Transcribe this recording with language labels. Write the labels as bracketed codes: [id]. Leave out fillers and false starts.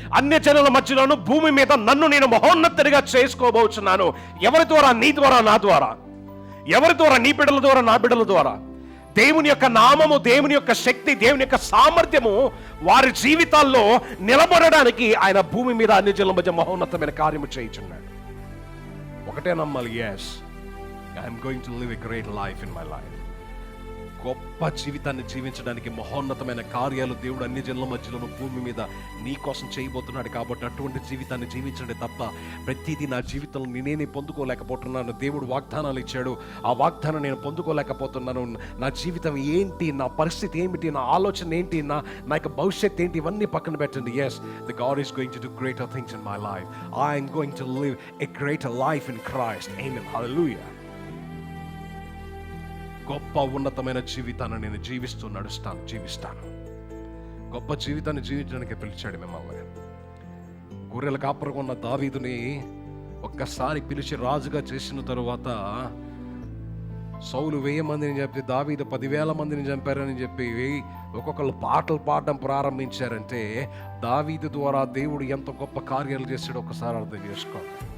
[te] అన్య జనుల మధ్యలోను భూమి మీద నన్ను నేను మహోన్నతుడిగా చేసుకోబోచున్నాను. ఎవరి ద్వారా? నీ ద్వారా, నా ద్వారా. ఎవరి ద్వారా? నీ బిడ్డల ద్వారా, నా బిడ్డల ద్వారా. దేవుని యొక్క నామము, దేవుని యొక్క శక్తి, దేవుని యొక్క సామర్థ్యము వారి జీవితాల్లో నిలబడడానికి ఆయన భూమి మీద అన్ని జనుల మధ్య మహోన్నతమైన కార్యము చేయుచున్నాడు. ఒకటే నమ్మాలి, [en] yes, I am going to live a great life in my life. [te] గొప్ప జీవితాన్ని జీవించడానికి మహోన్నతమైన కార్యాలు దేవుడు అన్ని జనుల మధ్యలో భూమి మీద నీ కోసం చేయబోతున్నాడు. కాబట్టి అటువంటి జీవితాన్ని జీవించండి తప్ప ప్రతిదీ నా జీవితంలో నేనే పొందుకోలేకపోతున్నాను. దేవుడు వాగ్దానాలు ఇచ్చాడు, ఆ వాగ్దానం నేను పొందుకోలేకపోతున్నాను. నా జీవితం ఏంటి, నా పరిస్థితి ఏమిటి, నా ఆలోచన ఏంటి, నా యొక్క భవిష్యత్తు ఏంటి, ఇవన్నీ పక్కన పెట్టండి. [en] yes, the God is going to do greater things in my life. I am going to live a greater life in Christ. Amen. Hallelujah. [te] గొప్ప ఉన్నతమైన జీవితాన్ని నేను జీవిస్తాను. గొప్ప జీవితాన్ని జీవించడానికి పిలిచాడు మిమ్మల్ని. గొర్రెల కాపరిగా ఉన్న దావీదుని ఒక్కసారి పిలిచి రాజుగా చేసిన తరువాత సౌలు 1000 మందిని చెప్పి దావీదు 10,000 మందిని చంపారని చెప్పి ఒక్కొక్కరు పాటలు పాడడం ప్రారంభించారంటే దావీదు ద్వారా దేవుడు ఎంత గొప్ప కార్యాలు చేశాడో ఒకసారి అర్థం చేసుకోండి.